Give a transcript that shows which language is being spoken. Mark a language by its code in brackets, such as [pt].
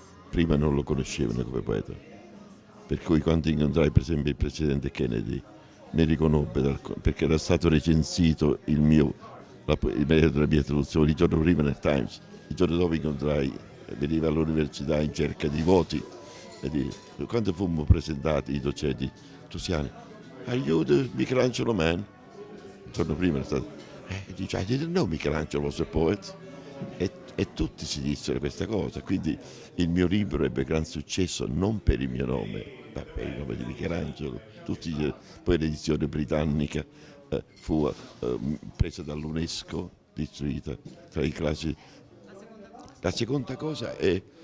[it] Prima non lo conoscevano come poeta. Per cui quando incontrai per esempio il presidente Kennedy mi riconobbe perché era stato recensito il merito della mia traduzione il giorno prima nel Times, il giorno dopo incontrai, veniva all'università in cerca di voti e quando fummo presentati i docenti Tusiani, [en] are you the Michelangelo man? [it] Il giorno prima era stato, dice [en] I didn't know Michelangelo was a poet. [it] E tutti si dissero questa cosa, quindi il mio libro ebbe gran successo non per il mio nome, ma per il nome di Michelangelo. Poi l'edizione britannica fu presa dall'UNESCO, distribuita tra i classi. La seconda cosa è